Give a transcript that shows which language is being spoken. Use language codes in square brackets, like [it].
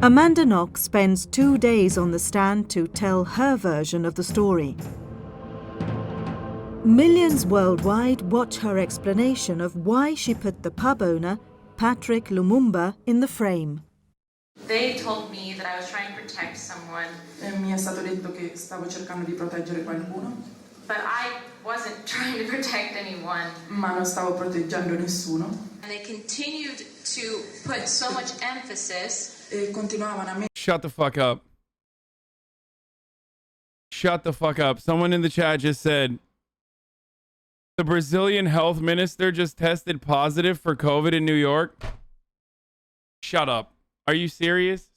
[en] Amanda Knox spends 2 days on the stand to tell her version of the story. Millions worldwide watch her explanation of why she put the pub owner, Patrick Lumumba, in the frame. They told me that I was trying to protect someone. [it] Mi è stato detto che stavo cercando di proteggere qualcuno. [en] But I wasn't trying to protect anyone. [it] Ma non stavo proteggendo nessuno. [en] And they continued to put so much emphasis. [it] E continuavano a [en] Shut the fuck up. Shut the fuck up. Someone in the chat just said, the Brazilian health minister just tested positive for COVID in New York. Shut up. Are you serious?